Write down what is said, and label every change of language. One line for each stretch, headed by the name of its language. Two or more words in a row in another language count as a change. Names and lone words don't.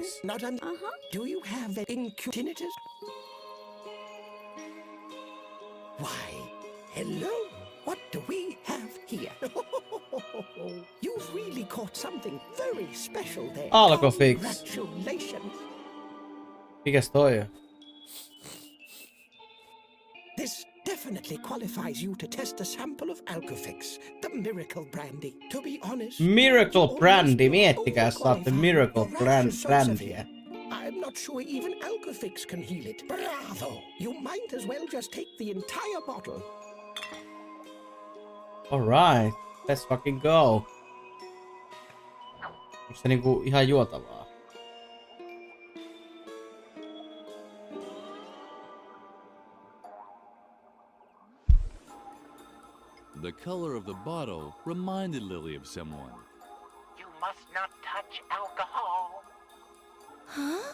English: not an. Do you have an tinnitus? Why, hello. What do we have here? You've really caught something very special there. Alcofix. Congratulations.
Finnish: Mikäs toi on?
English: This definitely qualifies you to test a sample of Alcofix, the miracle brandy. To be honest, Miracle Brandy.
Finnish: Miettikää, saatte Miracle Brandyä.
English: I'm not sure even Alcofix can heal it. Bravo! You might as well just take the entire bottle. Alright, let's fucking go.
Finnish: Onko se niinku ihan juotavaa?
English: The color of the bottle reminded Lily of someone. You must not touch alcohol. Huh?